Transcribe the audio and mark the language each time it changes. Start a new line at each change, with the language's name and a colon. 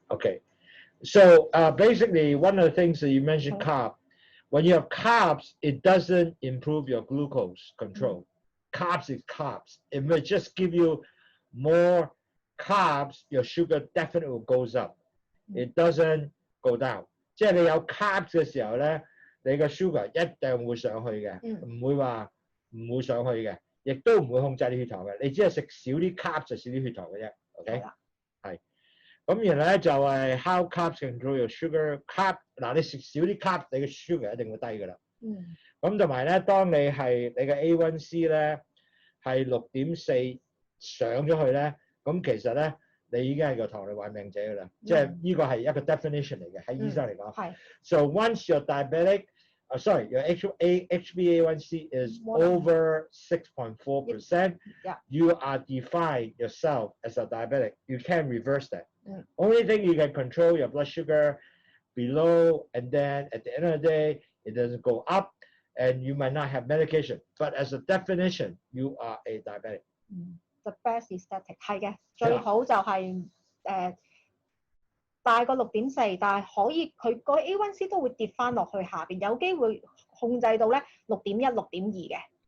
English: Okay, so basically one of the things that you mentioned, carb. When you have carbs, it doesn't improve your glucose control. Carbs is carbs. It may just give you more carbs, your sugar definitely goes up. It doesn't go down.
Cantonese: 即係你有 carbs 嘅時候咧，你個 sugar 一定會上去嘅，唔會話唔會上去嘅，亦都唔會控制你血糖嘅。你只係食少啲 carbs 就少啲血糖嘅啫。 OK， 係。咁然後咧就係
English: how carbs control your sugar carb。
Cantonese: 嗱，你食少啲 carbs，你嘅 sugar 一定會低㗎啦。咁同埋咧，當你係你嘅 A1C 咧係6.4上咗去咧，咁其實咧你已經係個糖尿患病者㗎啦，即係呢個係一個 definition 嚟嘅，喺醫生嚟講。
English: So once you're diabetic, sorry, your HbA1c is over 6.4%. Yeah. You are defined yourself as a diabetic. You can't reverse that. Only thing you can control your blood sugar below, and then at the end of the day, it doesn't go up, and you might not have medication. But as a definition, you are a diabetic. The best is static
Cantonese: 係嘅，最好就係大過6.4，但係可以佢個 A1C 都會跌翻落去下邊，有機會控制到咧6.1、6.2嘅。